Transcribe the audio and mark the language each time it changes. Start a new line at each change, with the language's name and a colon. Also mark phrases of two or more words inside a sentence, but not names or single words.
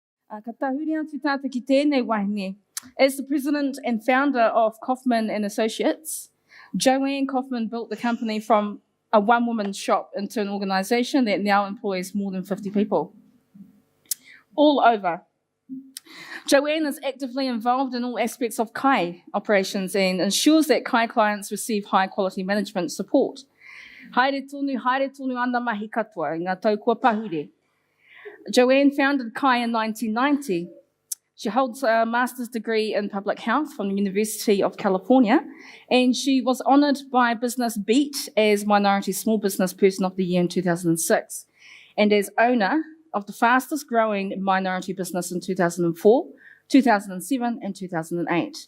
Māori: Ka tahuri atu tātou ki tēnei wahine.
English: As the president and founder of Kauffman and Associates, Joanne Kauffman built the company from a one-woman shop into an organisation that now employs more than 50 people all over. Joanne is actively involved in all aspects of Kai operations and ensures that Kai clients receive high-quality management support.
Māori: Haere tonu ana mahi katoa, ngā tau kua pahure.
English: Joanne founded Kai in 1990. She holds a master's degree in public health from the University of California, and she was honoured by Business Beat as Minority Small Business Person of the Year in 2006, and as owner of the fastest growing minority business in 2004, 2007, and 2008.